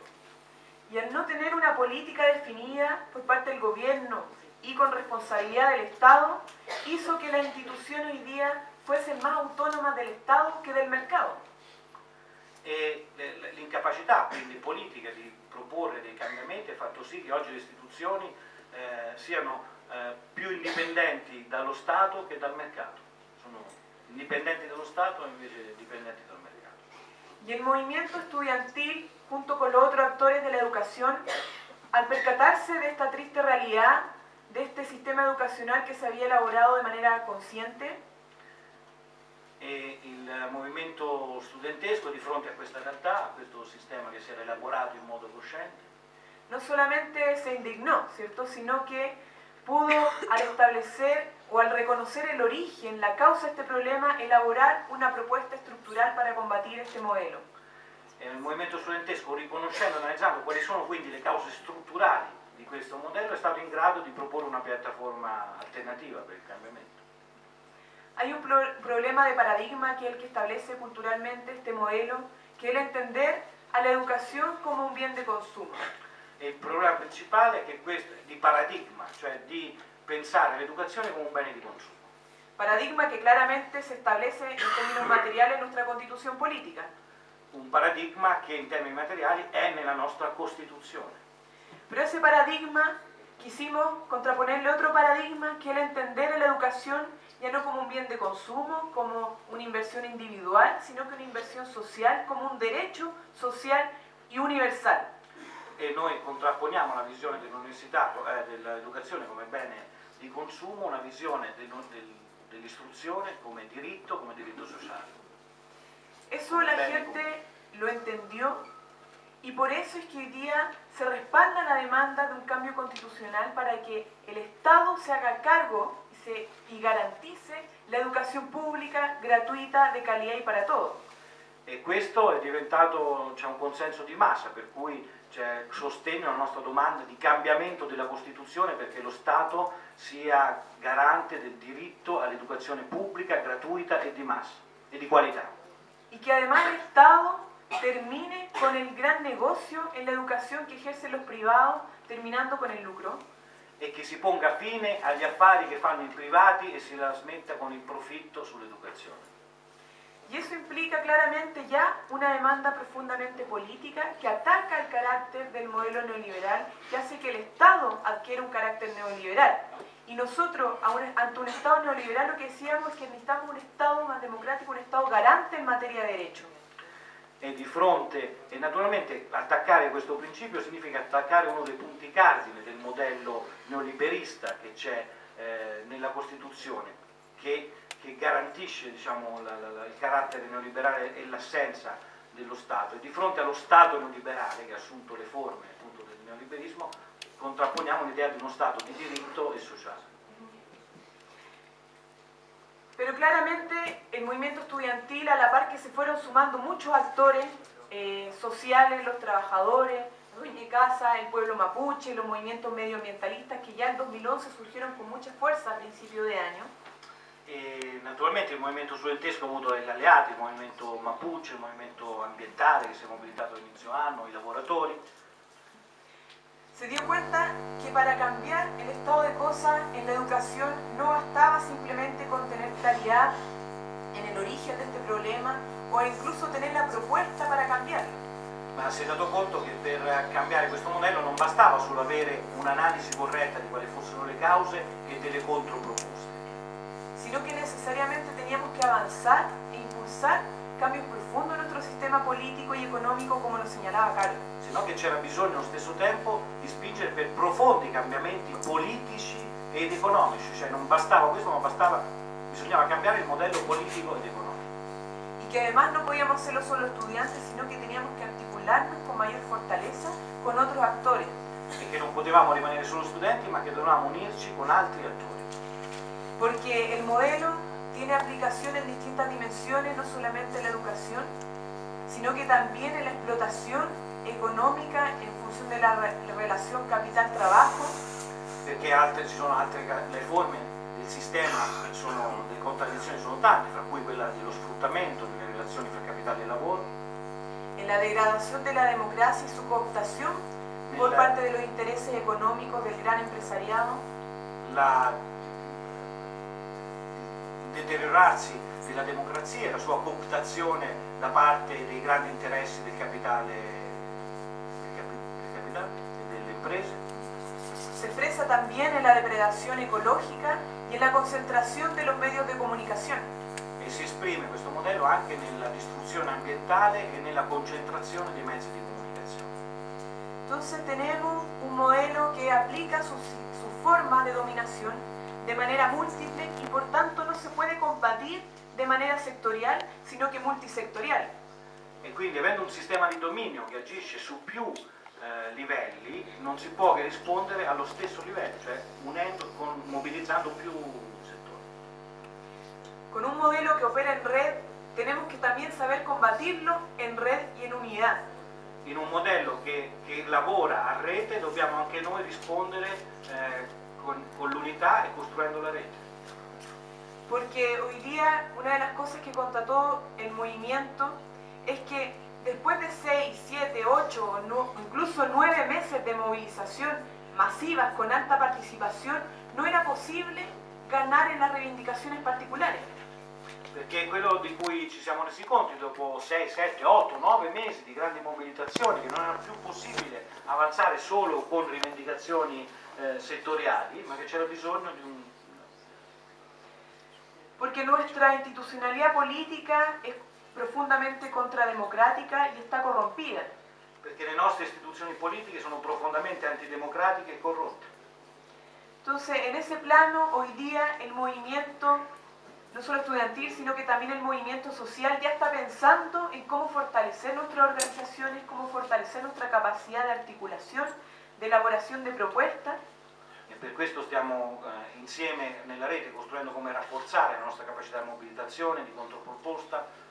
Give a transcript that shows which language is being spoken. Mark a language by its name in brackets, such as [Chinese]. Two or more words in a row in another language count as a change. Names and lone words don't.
[Spanish] Y al no tener una política definida por parte del gobierno y con responsabilidad del Estado, hizo que las instituciones hoy día fuesen más autónomas del Estado que del mercado. [Italian] E l'incapacità quindi politica di proporre dei cambiamenti ha fatto sì che oggi le istituzioni siano più indipendenti dallo Stato che dal mercato. Sono indipendenti dallo Stato e invece dipendenti dal mercato. [Spanish] Y el movimiento estudiantil, junto con los otros actores de la educación, al percatarse de esta triste realidad, de este sistema educacional que se había elaborado de manera consciente, [Italian] E il movimento studentesco di fronte a questa realtà, a questo sistema che si era elaborato in modo cosciente, [Spanish] no solamente se indignó, ¿cierto?, sino que pudo, al establecer o al reconocer el origen, la causa de este problema, elaborar una propuesta estructural para combatir este modelo. [Italian] il movimento studentesco, riconoscendo e analizzando quali sono quindi le cause strutturali di questo modello, è stato in grado di proporre una piattaforma alternativa per il cambiamento. [Spanish] Hay un problema de paradigma que es el que establece culturalmente este modelo, que es el entender a la educación como un bien de consumo. [Italian] E il problema principale è che questo è di paradigma, cioè di pensare all'educazione come un bene di consumo. [Spanish] Paradigma que claramente se establece en términos materiales en nuestra constitución política. [Italian] Un paradigma che in termini materiali è nella nostra Costituzione. [Spanish] Pero ese paradigma quisimos contraponerle otro paradigma que es el entender a la educación ya no como un bien de consumo, como una inversión individual, sino que una inversión social, como un derecho social y universal. [Italian] E noi contrapponiamo la visione dell'università, dell'educazione come bene di consumo, una visione dell'istruzione come diritto sociale. [Spanish] Eso la gente lo entendió y por eso es que hoy día se respalda la demanda de un cambio constitucional para que el Estado se haga cargo y garantice la educación pública, gratuita, de calidad y para todos. [Italian] E questo è diventato, c'è un consenso di massa, per cui c'è sostegno alla nostra domanda di cambiamento della Costituzione perché lo Stato sia garante del diritto all'educazione pubblica, gratuita e di massa e di qualità. [Spanish] Y que además el Estado termine con el gran negocio en la educación que ejercen los privados, terminando con el lucro. [Italian] E che si ponga fine agli affari che fanno i privati e si la smetta con il profitto sull'educazione. [Spanish] Y eso implica claramente ya una demanda profundamente política que ataca el carácter del modelo neoliberal, que hace que el Estado adquiera un carácter neoliberal. Y nosotros, ante un Estado neoliberal, lo que decíamos es que necesitamos un Estado más democrático, un Estado garante [Italian] in materia di diritto. E di fronte, e naturalmente attaccare questo principio significa attaccare uno dei punti cardine del modello neoliberista che c'è nella Costituzione, che garantisce, diciamo, il carattere neoliberale e l'assenza dello Stato. E di fronte allo Stato neoliberale, che ha assunto le forme appunto del neoliberismo, contrapponiamo l'idea di uno Stato di diritto e sociale. [Spanish] Pero claramente el movimiento estudiantil, a la par que se fueron sumando muchos actores sociales, los trabajadores, los dueños de casa, el pueblo mapuche, los movimientos medioambientalistas que ya en 2011 surgieron con mucha fuerza a principio de año. [Italian] E naturalmente il movimento studentesco ha avuto degli alleati, il movimento mapuche, il movimento ambientale che si è mobilitato all'inizio anno, i lavoratori. [Spanish] Se dio cuenta que para cambiar el estado de cosas en la educación no bastaba simplemente con tener claridad en el origen de este problema o incluso tener la propuesta para cambiarlo. [Italian] Ma si è dato conto che per cambiare questo modello non bastava solo avere un'analisi corretta di quali fossero le cause e delle controproposte, [Spanish] sino que necesariamente teníamos que avanzar e impulsar cambios profundos en nuestro sistema político y económico, como lo señalaba Carlos. [Italian] sino che c'era bisogno allo stesso tempo di spingere per profondi cambiamenti politici ed economici, cioè non bastava questo, ma bisognava cambiare il modello politico ed economico. [Spanish] Y que además no podíamos hacerlo solo estudiantes, sino que teníamos que articularnos con mayor fortaleza con otros actores. [Italian] E che non potevamo rimanere solo studenti, ma che dovevamo unirci con altri attori. [Spanish] Porque el modelo tiene aplicación en distintas dimensiones, no solamente en la educación, sino que también en la explotación económica en función de la relación capital-trabajo. [Italian] Perché ci sono altre le forme del sistema, le contraddizioni sono tante, fra cui quella dello sfruttamento nelle relazioni fra capitale e lavoro. [Spanish] En la degradación de la democracia y su cooptación por parte de los intereses económicos del gran empresariado. [Italian] Il deteriorarsi della democrazia e la sua cooptazione da parte dei grandi interessi del capitale e delle imprese. [Spanish] Se expresa también en la depredación ecológica y en la concentración de los medios de comunicación. [Italian] E si esprime questo modello anche nella distruzione ambientale e nella concentrazione dei mezzi di comunicazione. [Spanish] Entonces tenemos un modelo que aplica su forma de dominación de manera múltiple y por tanto no se puede combatir de manera sectorial, sino que multisectorial. [Italian] E quindi avendo un sistema di dominio che agisce su più livelli, non si può che rispondere allo stesso livello, cioè mobilizzando più settori. [Spanish] Con un modelo que opera en red, tenemos que también saber combatirlo en red y en unidad. [Italian] In un modello che lavora a rete dobbiamo anche noi rispondere con l'unità e costruendo la rete. [Spanish] Porque hoy día una de las cosas que constató el movimiento es que después de 6, 7, 8 o incluso 9 meses de movilización masivas con alta participación, no era posible ganar en las reivindicaciones particulares. [Italian] Perché quello di cui ci siamo resi conto dopo 6, 7, 8, 9 mesi di grandi mobilitazioni, che non era più possibile avanzare solo con rivendicazioni settoriali, ma che c'era bisogno di un... [Spanish] Porque nuestra institucionalidad política es profundamente contrademocrática y está corrompida. [Italian] Perché le nostre istituzioni politiche sono profondamente antidemocratiche e corrotte. [Spanish] Entonces, en ese plano, hoy día el movimiento, no solo estudiantil, sino que también el movimiento social ya está pensando en cómo fortalecer nuestras organizaciones, cómo fortalecer nuestra capacidad de articulación, de elaboración de propuestas. [Italian] E per questo stiamo insieme nella rete costruendo come rafforzare la nostra capacità di mobilitazione, di controproposta.